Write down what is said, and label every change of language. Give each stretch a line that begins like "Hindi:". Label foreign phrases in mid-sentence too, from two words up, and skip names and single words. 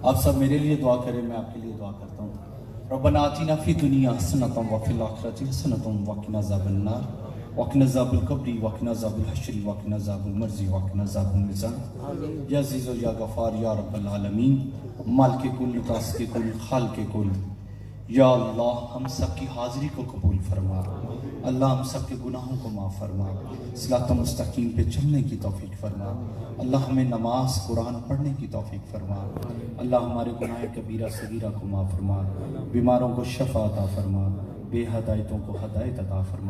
Hindi: आप सब मेरे लिए दुआ करें, मैं आपके लिए दुआ करता हूँ।
Arabic: ربنا آتنا في الدنيا حسنة وفي الآخرة حسنة وقنا عذاب النار وقنا عذاب القبر وقنا عذاب الحشر وقنا عذاب المرض وقنا عذاب الميزان. يا عزيز يا غفار يا رب العالمين,
Hindi: मालिक कुल, राज़िक़ कुल, खालिक़ कुल, या अल्लाह हम सब की हाज़िरी को कबूल फरमा। अल्लाह हम सब के गुनाहों को माफ़ फरमा, सिरात मुस्तकीम पे चलने की तौफीक फरमा। अल्लाह हमें नमाज कुरान पढ़ने की तौफीक फरमा। अल्लाह हमारे गुनाह कबीरा सगीरा को माफ़ फरमा, बीमारों को शफ़ा अता फरमा, बेहदायतों को हदायत अता फरमा।